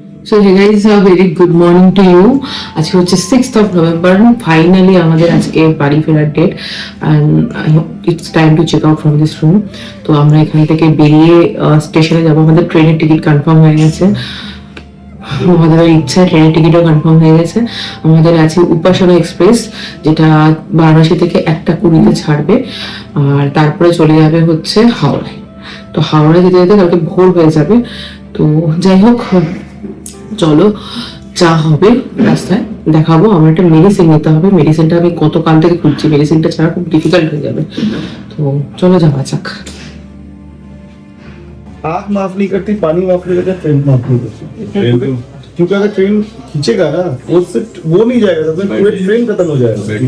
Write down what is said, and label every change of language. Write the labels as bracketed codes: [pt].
[en] So hey guys, a very good morning to you. [bn] আজকে হচ্ছে 6th of November, finally আমাদের আজকে বাড়ি ফেরার date [en] and I hope it's time to check out from this room. [bn] তো আমরা এখান থেকে বেরিয়ে স্টেশনে যাব। আমাদের ট্রেনের টিকিট কনফার্ম হয়ে গেছে, আমাদের ইচ্ছা ট্রেনের টিকিটও কনফার্ম হয়ে গেছে। আমাদের আছে উপাসনা এক্সপ্রেস, যেটা বারাণসী থেকে 1:20 ছাড়বে আর তারপরে চলে যাবে হচ্ছে হাওড়ায়। তো হাওড়ায় যেতে যেতে কালকে ভোর হয়ে যাবে। তো যাই হোক, চলো যা হবে রাস্তায় দেখাবো। আমার একটা মেডিসিন নিতে হবে, মেডিসিনটা আমি গতকাল থেকে খুঁজছি, মেডিসিনটা ছাড়া খুব ডিফিকাল্ট হয়ে যাবে। তো চলো যাওয়া যাক। [hi] आँख माफ नहीं करती, पानी माफ नहीं करता, ट्रेन माफ नहीं करती। क्योंकि अगर ट्रेन खींचेगा ना उससे वो नहीं जाएगा, तो पूरे ट्रेन खत्म हो जाएगा।